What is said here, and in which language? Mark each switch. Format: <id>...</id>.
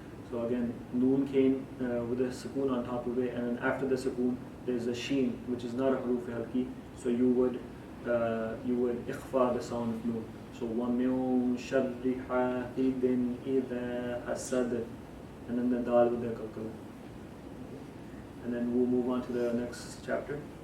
<en>So again, noon came with a sukoon on top of it, and then after the sukoon, there's a sheen, which is not a huruf halki. So you would ikhfa the sound of noon.</en> <ar>So وَمِن شَرِّ حَاسِدٍ إِذَا حَسَدَ.</ar> <en>And then the dal with the qalqala. And then we'll move on to the next chapter.</en>